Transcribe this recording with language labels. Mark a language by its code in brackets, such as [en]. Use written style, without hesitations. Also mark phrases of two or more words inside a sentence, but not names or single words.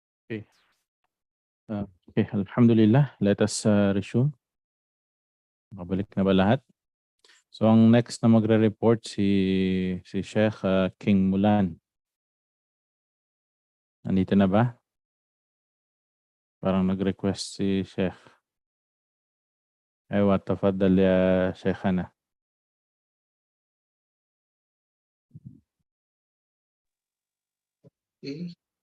[en] Okay. Okay, alhamdulillah. Let us resume. [tl] Nakabalik na ba lahat? So ang next na magre-report si Sheikh King Mulan. Nandito na ba? Parang nag-request si Sheikh. [ar] أيوه تفضل يا شيخنا. Okay.